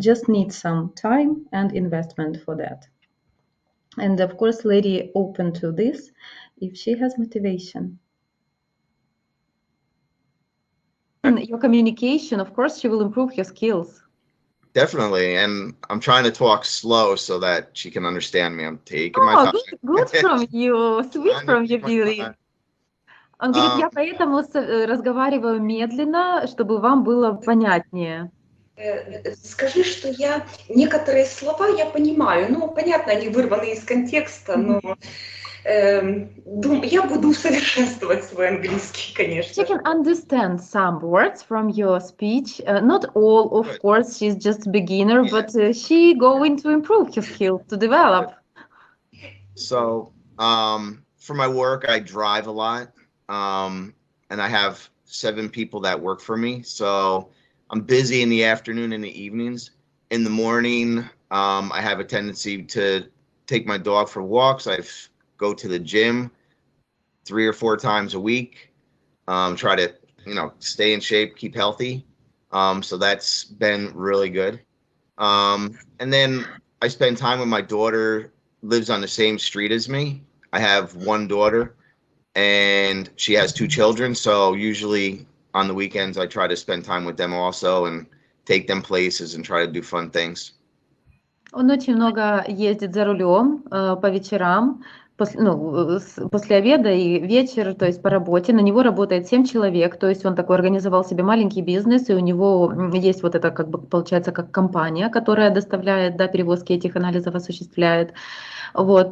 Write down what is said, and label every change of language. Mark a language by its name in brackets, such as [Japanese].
[English] Just need some time and investment for that. And of course, lady open to this if she has motivation. Your communication, of course, she will improve your skills. Definitely, and I'm trying to talk slow so that she can understand me. I'm taking my time. Good from you, sweet from you, Billy. [Russian] Он говорит, я поэтому разговариваю медленно, чтобы вам было понятнее. Скажи, что я некоторые слова я понимаю, ну, понятно, они вырваны из контекста, но я буду совершенствовать свой английский, конечно. [English] She can understand some words from your speech. Not all, of course, she's just a beginner, but she going to improve her skills, to develop. So, for my work, I drive a lot, and I have 7 people that work for me. So I'm busy in the afternoon and the evenings. In the morning, I have a tendency to take my dog for walks. I go to the gym 3 or 4 times a week. Try to, stay in shape, keep healthy. So that's been really good. And then I spend time with my daughter, lives on the same street as me. I have one daughter and she has 2 children. So usually on the weekends, I try to spend time with them also and take them places and try to do fun things. [Russian] Он очень много ездит за рулем по вечерам, после обеда и вечер, то есть по работе. На него работает 7 человек, то есть он такой организовал себе маленький бизнес, и у него есть вот это, как бы, получается, как компания, которая доставляет, перевозки этих анализов осуществляет. Вот.